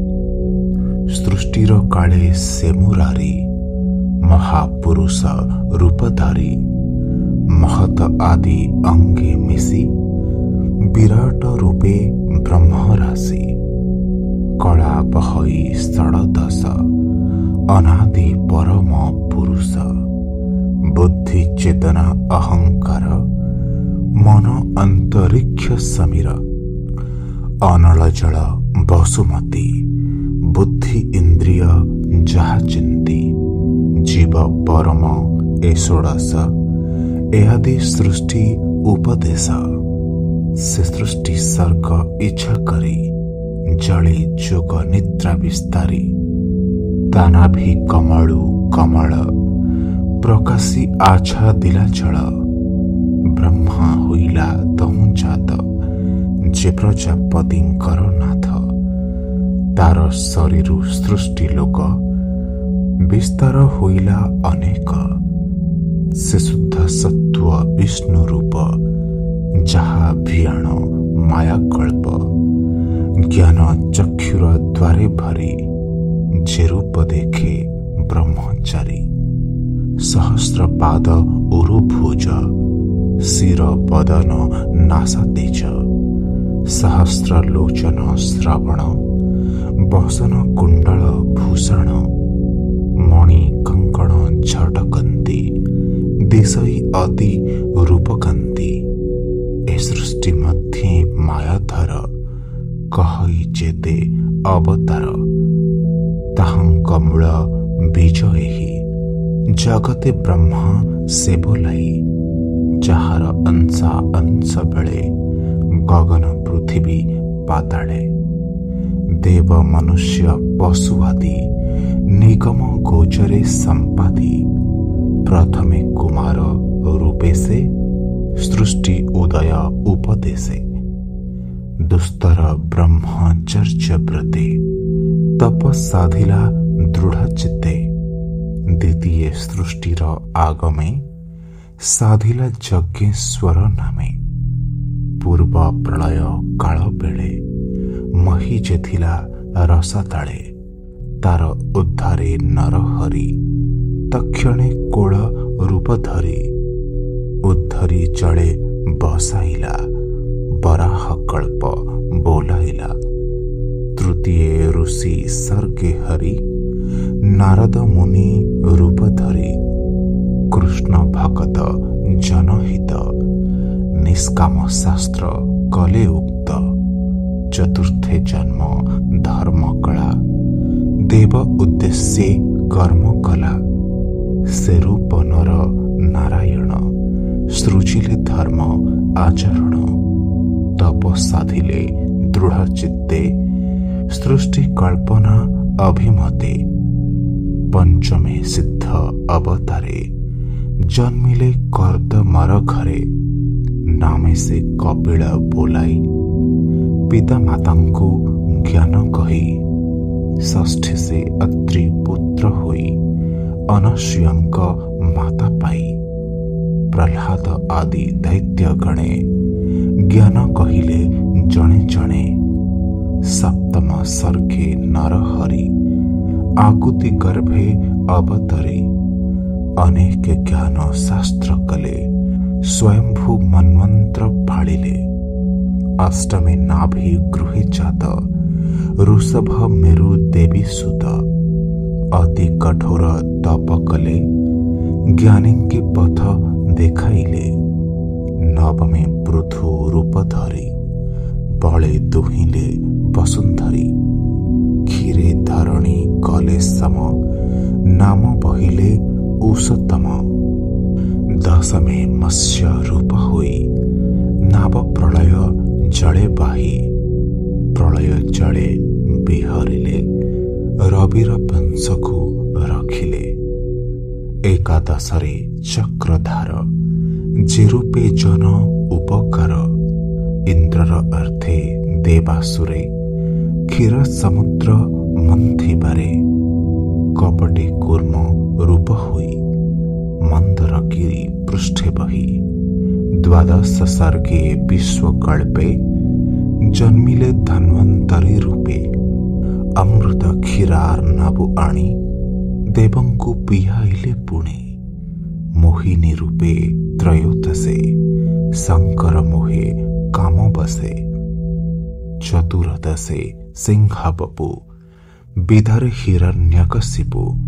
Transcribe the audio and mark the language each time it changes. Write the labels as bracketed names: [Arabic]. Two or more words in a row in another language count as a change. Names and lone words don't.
[Odia] ସୃଷ୍ଟିର କାଳେ ସେ ମୁରାରୀ ମହାପୁରୁଷ ରୂପଧାରୀ ମହତ ଆଦି ଅଙ୍ଗେ ମିସି ବିରାଟ ରୂପେ ବ୍ରହ୍ମ ରାଶି କଳା ବହଇ ଷଡଦଶ ଅନାଦି ପରମ ପୁରୁଷ ବୁଦ୍ଧି ଚେତନା ଅହଂକାର ମନ ଅନ୍ତରିକ୍ଷ ସମୀର ଅନଳ ଜଳ ବସୁମତୀ ବୁଦ୍ଧି ଇନ୍ଦ୍ରିୟ ଯାହା ଚିନ୍ତି ଜୀବ ପରମ ଏ ଷୋଡଶ ଏଆଦି ସୃଷ୍ଟି ଉପଦେଶ ସେ ସୃଷ୍ଟି ସର୍ଗ ଇଚ୍ଛା କରି ଜଳେ ଯୋଗ ନିଦ୍ରା ବିସ୍ତାରି ତାନା ଭି କମଳୁ କମଳ ପ୍ରକାଶି ଆଛା ଦିଲା ଜଳ ବ୍ରହ୍ମା ହୁଇଲା ତହୁ ଜାତ ଯେ ପ୍ରଜାପତିଙ୍କର ନାଥ ତାର ଶରୀରୁ ସୃଷ୍ଟି ଲୋକ ବିସ୍ତାର ହୋଇଲା ଅନେକ ସେ ଶୁଦ୍ଧ ସତ୍ୱ ବିଷ୍ଣୁ ରୂପ ଯାହା ଭିଆଣ ମାୟା କଳ୍ପ ଜ୍ଞାନ ଚକ୍ଷୁର ଦ୍ୱାରେ ଭରି ଯେ ରୂପ ଦେଖେ ବ୍ରହ୍ମଚାରୀ ସହସ୍ର ପାଦ ଉରୁ ଭୁଜ ଶିର ବଦନ ନାସା ତେଜ ସହସ୍ର ଲୋଚନ ଶ୍ରାବଣ ବସନ କୁଣ୍ଡଳ ଭୂଷଣ ମଣି କଙ୍କଣ ଝଟକନ୍ତି ଦିଶଇ ଅତି ରୂପକାନ୍ତି ଏ ସୃଷ୍ଟି ମଧ୍ୟେ ମାୟାଧର କହଇ ଯେତେ ଅବତାର ତାହାଙ୍କ ମୂଳ ବୀଜ ଏହି ଜଗତେ ବ୍ରହ୍ମା ସେ ବୋଲାଇ ଯାହାର ଅଂଶା ଅଂଶ ବେଳେ ଗଗନ ପୃଥ୍ୱୀ ପାତାଳେ ଦେବ ମନୁଷ୍ୟ ପଶୁ ଆଦି ନିଗମ ଗୋଚରେ ସମ୍ପାଦି ପ୍ରଥମେ କୁମାର ରୂପେ ସେ ସୃଷ୍ଟି ଉଦୟ ଉପଦେଶେ ଦୁସ୍ତର ବ୍ରହ୍ମଚର୍ଯ୍ୟ ବ୍ରତେ ତପ ସାଧିଲା ଦୃଢ଼ ଚିତ୍ତେ ଦ୍ୱିତୀୟ ସୃଷ୍ଟିର ଆଗମେ ସାଧିଲା ଯଜ୍ଞେଶ୍ୱର ନାମେ ପୂର୍ବ ପ୍ରଳୟ କାଳ ବେଳେ ମହୀ ଯେଥିଲା ରସା ତାଳେ ତାର ଉଦ୍ଧାରେ ନରହରି ତକ୍ଷଣେ କୋଳ ରୂପ ଧରି ଉଦ୍ଧରି ଜଡ଼େ ବସାଇଲା ବରାହ କଳ୍ପ ବୋଲାଇଲା ତୃତୀୟ ଋଷି ସର୍ଗେ ହରି ନାରଦ ମୁନି ରୂପ ଧରି କୃଷ୍ଣ ଭଗତ ଜନହିତ ନିଷ୍କାମ ଶାସ୍ତ୍ର କଲେ ଉକ୍ତ ଚତୁର୍ଥେ ଜନ୍ମ ଧର୍ମ କଳା ଦେବ ଉଦ୍ଦେଶ୍ୟ କର୍ମ କଳା ସେ ରୂପ ନର ନାରାୟଣ ସୃଜିଲେ ଧର୍ମ ଆଚରଣ ତପ ସାଧିଲେ ଦୃଢ଼ ଚିତ୍ତେ ସୃଷ୍ଟି କଳ୍ପନା ଅଭିମତେ ପଞ୍ଚମେ ସିଦ୍ଧ ଅବତାରେ ଜନ୍ମିଲେ କର୍ଦ ମର ଘରେ ନାମେ ସେ କପିଳ ବୋଲାଇ ପିତା ମାତା କୁ ଜ୍ଞାନ କହି ଷଷ୍ଠୀ ସେ ଅତ୍ରି ପୁତ୍ର ହୋଇ ଅନସୂୟଙ୍କ ମାତା ପାଇ ପ୍ରହ୍ଲାଦ ଆଦି ଦୈତ୍ୟ ଗଣେ ଜ୍ଞାନ କହିଲେ ଜଣେ ଜଣେ ସପ୍ତମ ସର୍ଗେ ନରହରି ଆକୁତି ଗର୍ଭେ ଅବତରେ ଅନେକ ଜ୍ଞାନ ଶାସ୍ତ୍ର କଲେ ସ୍ୱୟମ୍ଭୂ ମନ୍ୱନ୍ତ୍ର ଭାଡ଼ିଲେ ଅଷ୍ଟମେ ନାଭି ଗୃହେ ଜାତ ଋଷଭ ମେରୁ ଦେବୀ ସୁତ ଅତି କଠୋର ତପ କଲେ ଜ୍ଞାନୀ କେ ପଥ ଦେଖାଇଲେ ନବମେ ପୃଥୁ ରୂପ ଧରି ବଳେ ଦୁହିଲେ ବସୁନ୍ଧରୀ କ୍ଷୀରେ ଧରଣୀ କଲେ ସମ ନାମ ବହିଲେ ଉଷତମ ଦଶମେ ମତ୍ସ୍ୟ ରୂପ ହୋଇ ନାବ ପ୍ରଳୟ ଜଡ଼େ ବାହି ପ୍ରଳୟ ଜଡ଼େ ବିହରିଲେ ରବିର ବଂଶ କୁ ରଖିଲେ ଏକାଦଶରେ ଚକ୍ରଧାର ଯେ ରୂପେ ଜନ ଉପକାର ଇନ୍ଦ୍ରର ଅର୍ଥେ ଦେବାସୁରେ କ୍ଷୀର ସମୁଦ୍ର ମନ୍ଥିବାରେ କପଟେ କୁର୍ମ ରୂପ ହୋଇ ମନ୍ଦରଗିରି ପୃଷ୍ଠେ ବହି ଦ୍ୱାଦଶ ସର୍ଗେ ବିଶ୍ୱକଳ୍ପେ ଜନ୍ମିଲେ ଧନ୍ୱନ୍ତରୀ ରୂପେ ଅମୃତ କ୍ଷୀରାର୍ଣ୍ଣବୁ ଆଣି ଦେବଙ୍କୁ ପିଆଇଲେ ପୁଣି ମୋହିନୀ ରୂପେ ତ୍ରୟୋଦଶେ ଶଙ୍କର ମୋହେ କାମ ବସେ ଚତୁର୍ଦଶେ ସିଂହବପୁ ବିଧରେ ହିରଣ୍ୟକଶିପୁ